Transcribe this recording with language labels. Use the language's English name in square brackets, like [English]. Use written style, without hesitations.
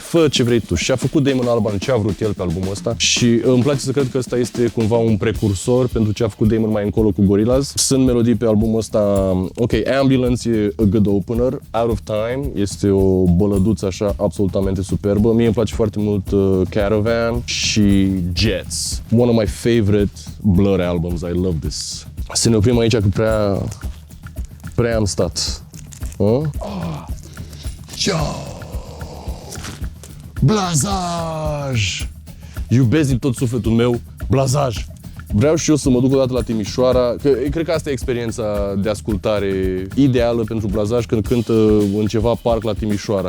[Romanian] Fă ce vrei tu. Și a făcut Damon Albarn ce a vrut el pe albumul ăsta și îmi place să cred că ăsta este cumva un precursor pentru ce a făcut Damon mai încolo cu Gorillaz. Sunt melodii pe albumul ăsta, ok, Ambulance e [English] a good opener, [Romanian] Out of Time este o bălăduță așa absolutamente superbă. Mie îmi place foarte mult Caravan și Jets. [English] One of my favorite Blur albums. I love this. [Romanian] Să ne oprim aici că prea am stat. Blazaj! Iubesc din tot sufletul meu Blazaj! Vreau și eu să mă duc odată la Timișoara, că cred că asta e experiența de ascultare ideală pentru Blajaj când cântă în ceva parc la Timișoara.